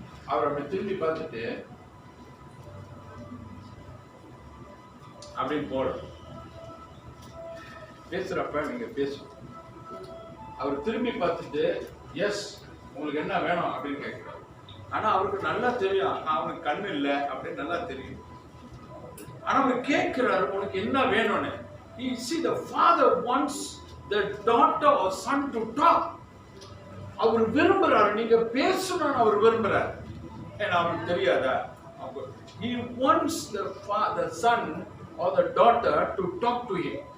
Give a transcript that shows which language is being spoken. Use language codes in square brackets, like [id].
[ta] அவர் அப்படி திரும்பி பார்த்துட்டு அப்படின்னு போற பேசுறப்ப நீங்க பேசும். அவர் திரும்பி பார்த்துட்டு எஸ் உங்களுக்கு என்ன வேணும் அப்படின்னு கேட்கிறார். ஆனா அவருக்கு நல்லா தெரியும், அவனுக்கு கண்ணு இல்லை அப்படின்னு நல்லா தெரியும். ஆனா அவர் கேட்கிறாரு, உனக்கு என்ன வேணும்னு. [en] You see, the father wants the daughter or son to talk. [ta] அவர் விரும்புறாரு, நீங்க பேசணும்னு அவர் விரும்புறாரு. ஏன்னா அவருக்கு தெரியாதா? [en] He wants the son or the daughter to talk to him.